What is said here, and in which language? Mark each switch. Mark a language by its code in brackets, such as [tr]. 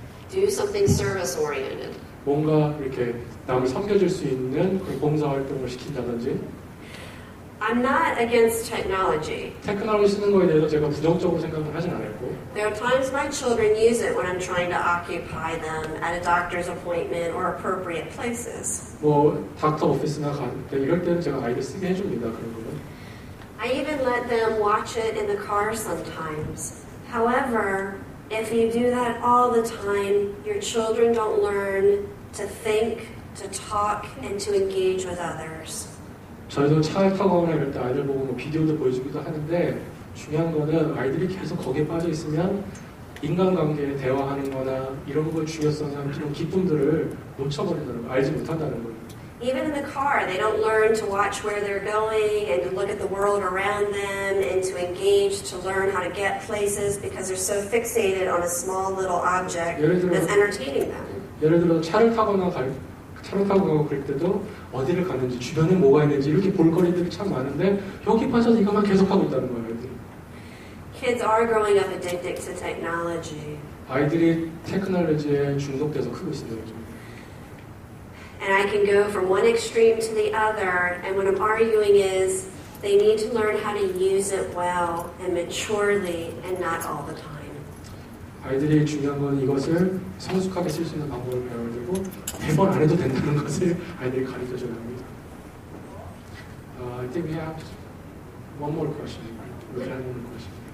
[en] Do something service-oriented. [ko] 뭔가 이렇게 남을 섬겨줄 수 있는 봉사활동을 시킨다든지. [en] I'm not against technology. [ko] 테크놀로지 쓰는 거에 대해서 제가 부정적으로 생각을 하진 않았고. [en] There are times my children use it when I'm trying to occupy them at a doctor's appointment or appropriate places. [ko] 뭐 닥터 오피스나 갈 때 이럴 때는 제가 아이들 쓰게 해줍니다. 그런 거는. [en] I even let them watch it in the car sometimes. However, if you do that all the time, your children don't learn to think, to talk, and to engage with others. [ko] 저희도 차에 타고 가거나 이럴 때 아이들 보고 뭐 비디오도 보여주기도 하는데 중요한 거는 아이들이 계속 거기에 빠져 있으면 인간관계에 대화하는 거나 이런 거의 중요성이나 이런 기쁨들을 놓쳐버린다는 거, 알지 못한다는 거예요. [en] Even in the car, they don't learn to watch where they're going and to look at the world around them and to engage, to learn how to get places because they're so fixated on a small little object that's entertaining them. [ko] 예를 들어 차를 타고 가고 그럴 때도 어디를 가는지 주변에 뭐가 있는지 이렇게 볼거리들이 참 많은데 여기 빠져서 이것만 계속하고 있다는 거예요. 애들이. [en] Kids are growing up addicted to technology. [ko] 아이들이 테크놀로지에 중독돼서 크고 있습니다. 요즘. [en] And I can go from one extreme to the other, and what I'm arguing is they need to learn how to use it well and maturely and not all the time. [ko] 아이들이 중요한 건 이것을 성숙하게 쓸 수 있는 방법을 배워야 되고 매번 안 해도 된다는 것을 아이들이 가르쳐줘야 합니다. [en] I think we have one more question. We have one more question.